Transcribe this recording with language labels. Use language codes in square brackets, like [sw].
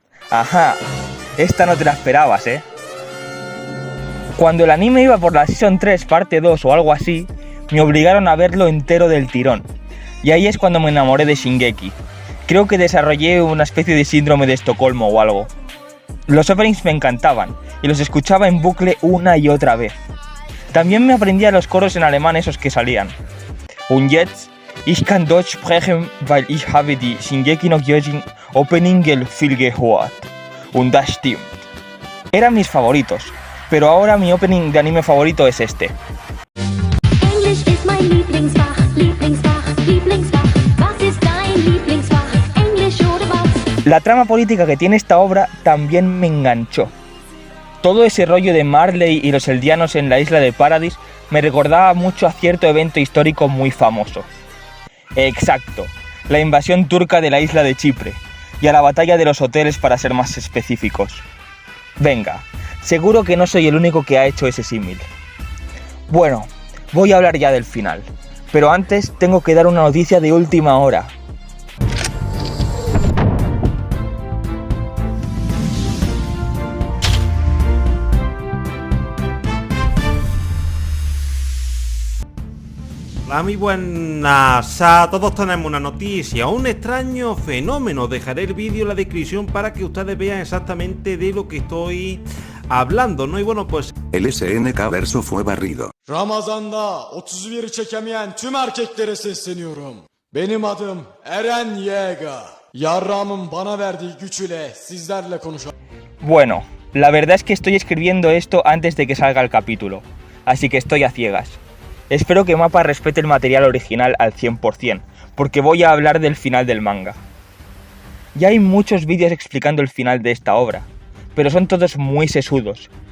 [es] Ajá, esta no te la esperabas, ¿eh? Cuando el anime iba por la Season 3 parte 2 o algo así, me obligaron a verlo entero del tirón. Y ahí es cuando me enamoré de Shingeki. Creo que desarrollé una especie de síndrome de Estocolmo o algo. Los openings me encantaban y los escuchaba en bucle una y otra vez. También me aprendía los coros en alemán esos que salían. [de] Und jetzt, ich kann Deutsch sprechen, weil ich habe die Shingeki no Kyojin Opening viel gehört. Und das stimmt. [es] Eran mis favoritos, pero ahora mi opening de anime favorito es este. [de] Englisch ist mein Lieblingsfach, Lieblingsfach, Lieblingsfach. Was ist dein Lieblingsfach? Englisch oder was? [es] La trama política que tiene esta obra también me enganchó. Todo ese rollo de Marley y los eldianos en la isla de Paradis me recordaba mucho a cierto evento histórico muy famoso. Exacto, la invasión turca de la isla de Chipre, y a la batalla de los hoteles para ser más específicos. Venga, seguro que no soy el único que ha hecho ese símil. Bueno, voy a hablar ya del final, pero antes tengo que dar una noticia de última hora. Hola, muy buenas a todos. Tenemos una noticia, un extraño fenómeno. Dejaré el vídeo en la descripción para que ustedes vean exactamente de lo que estoy hablando, ¿no? Y bueno, pues El SNK verso fue barrido. [tr] Ramazan'da 31'i çekemeyen tüm erkeklere sesleniyorum. Benim adım Eren Yeager. Yarram'ın bana verdiği güç ile sizlerle konuşacağım. [es] Bueno, la verdad es que estoy escribiendo esto antes de que salga el capítulo, así que estoy a ciegas. Espero que Mappa respete el material original al 100%, porque voy a hablar del final del manga. Ya hay muchos vídeos explicando el final de esta obra, pero son todos muy sesudos.